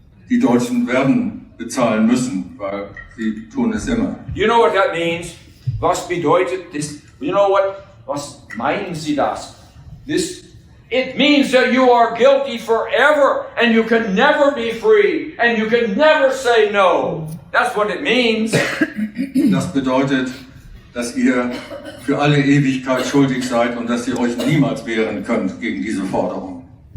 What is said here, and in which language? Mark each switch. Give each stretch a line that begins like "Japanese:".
German: Die Deutschen werden bezahlen müssen, weil sie tun es immer.
English: You know what that means?
German: Was bedeutet das?
English: You know what?
German: Was meinen Sie das?
English: It means that you are guilty forever and you can never be free and you can never say no. That's what it means.
German: Das bedeutet, dass ihr für alle Ewigkeit schuldig seid und dass ihr euch niemals wehren könnt gegen diese Forderung.